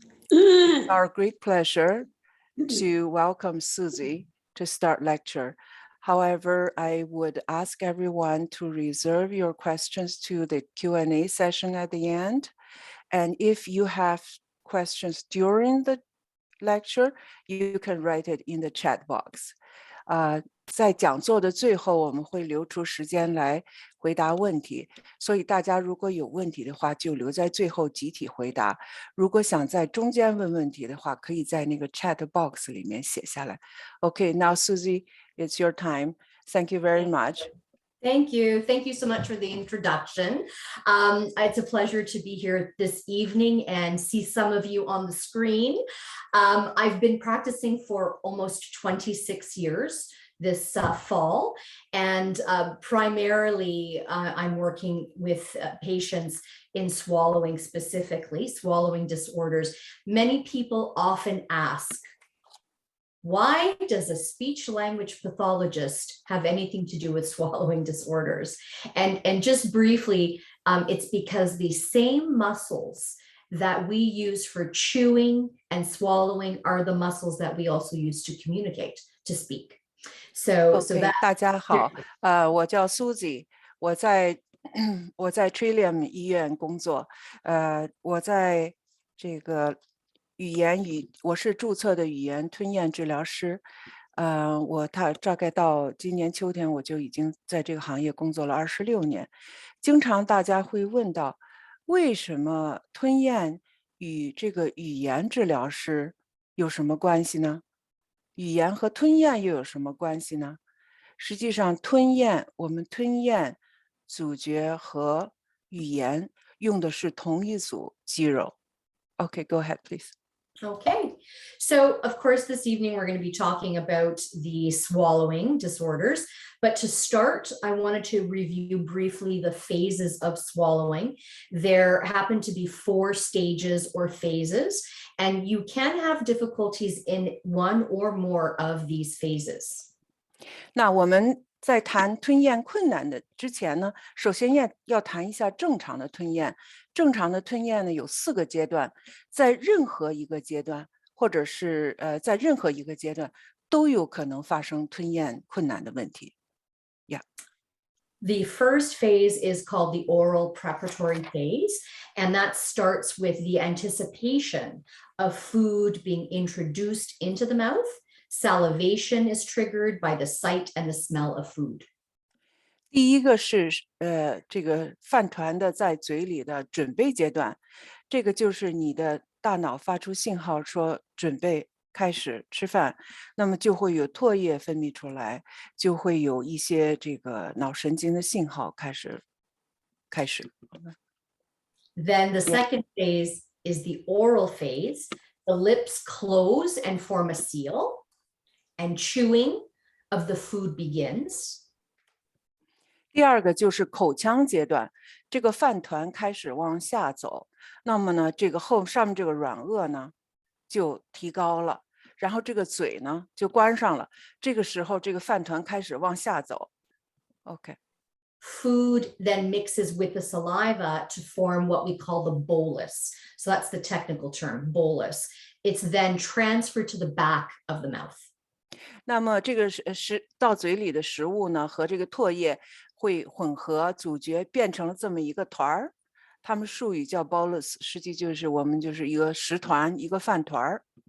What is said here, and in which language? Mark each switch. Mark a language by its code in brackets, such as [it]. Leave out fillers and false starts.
[en] It's our great pleasure to welcome Susie to start lecture. However, I would ask everyone to reserve your questions to the Q&A session at the end. And if you have questions during the lecture, you can write it in the chat box. [zh] 在讲座的最后，我们会留出时间来回答问题，所以大家如果有问题的话，就留在最后集体回答。如果想在中间问问题的话，可以在那个 chat box 里面写下来。 [en] Okay, now Susie, it's your time. Thank you very much. Thank you. Thank you so much for the introduction. It's a pleasure to be here this evening and see some of you on the screen. I've been practicing for almost 26 years this fall, and primarily I'm working with patients in swallowing, specifically swallowing disorders. Many people often ask, why does a speech language pathologist have anything to do with swallowing disorders? And just briefly, it's because the same muscles that we use for chewing and swallowing are the muscles that we also use to communicate, to speak. So that [zh] 大家好，我叫 Susie，我在Trillium 医院工作，我在这个我是注册的语言吞咽治疗师，我大概到今年秋天我就已经在这个行业工作了26年。经常大家会问到，为什么吞咽与这个语言治疗师有什么关系呢？语言和吞咽又有什么关系呢？实际上，我们吞咽、咀嚼和语言用的是同一组肌肉。 [en] Okay, go ahead, please. Okay, so of course this evening we're going to be talking about the swallowing disorders, but to start I wanted to review briefly the phases of swallowing. There happen to be 4 stages or phases, and you can have difficulties in one or more of these phases. [zh] 那我们在谈吞咽困难的之前呢，首先要谈一下正常的吞咽。正常的吞咽呢有4个阶段，在任何一个阶段，或者是在任何一个阶段都有可能发生吞咽困难的问题。 [en] Yeah. The first phase is called the oral preparatory phase, and that starts with the anticipation of food being introduced into the mouth. Salivation is triggered by the sight and the smell of food. [zh] 第一个是这个饭团的在嘴里的准备阶段，这个就是你的大脑发出信号说准备开始吃饭，那么就会有唾液分泌出来，就会有一些这个脑神经的信号开始。 [en] Then the Yeah. second phase is the oral phase. The lips close and form a seal, and chewing of the food begins. [zh] 第二个就是口腔阶段，这个饭团开始往下走，那么呢，这个上面这个软腭呢就提高了，然后这个嘴呢就关上了，这个时候这个饭团开始往下走。 [en] OK。 Food then mixes with the saliva to form what we call the bolus. So that's the technical term, bolus. It's then transferred to the back of the mouth. [zh] 那么这个到嘴里的食物呢，和这个唾液会混合组觉，变成了这么一个团儿。他们术语叫 bolus， 实际就是我们就是一个食团，一个饭团儿。